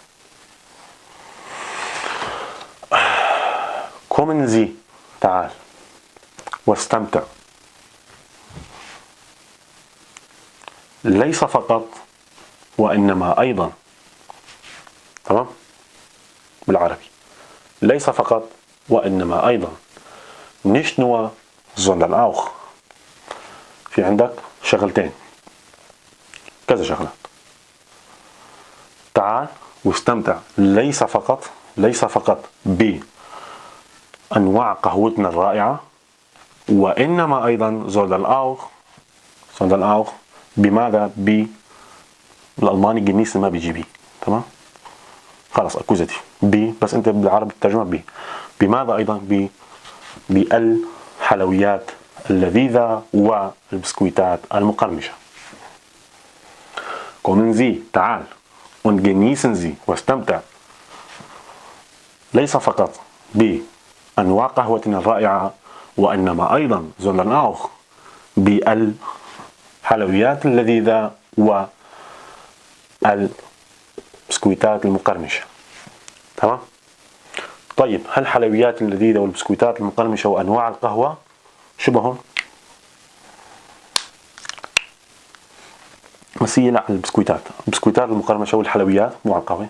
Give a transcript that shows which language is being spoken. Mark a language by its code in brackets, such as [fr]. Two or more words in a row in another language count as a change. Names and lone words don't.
[de] kommen Sie [ar] تعال واستمتع. ليس فقط وإنما أيضا. تمام؟ بالعربي ليس فقط وإنما أيضا. [de] nicht nur sondern auch. [ar] في عندك شغلتين، كذا شغلات. تعال واستمتع ليس فقط بأنواع قهوتنا الرائعة، وإنما أيضا [de] sondern auch [ar] بماذا؟ بالألماني genießen ما بيجي بي. تمام؟ خلاص أكوزاتيف بي، بس أنت بالعربي الترجمة بماذا أيضا؟ بالحلويات اللذيذة والبسكويتات المقرمشة. [de] kommen Sie [ar] تعال [de] und genießen Sie [ar] واستمتع ليس فقط بأنواع قهوتنا الرائعة، وإنما أيضا [de] sondern auch [ar] بالحلويات اللذيذة والبسكويتات المقرمشة. تمام؟ طيب هل الحلويات اللذيذة والبسكويتات المقرمشة وأنواع القهوة شبههم؟ مسية لا، البسكويتات المقرمشة والحلويات مو على القهوة.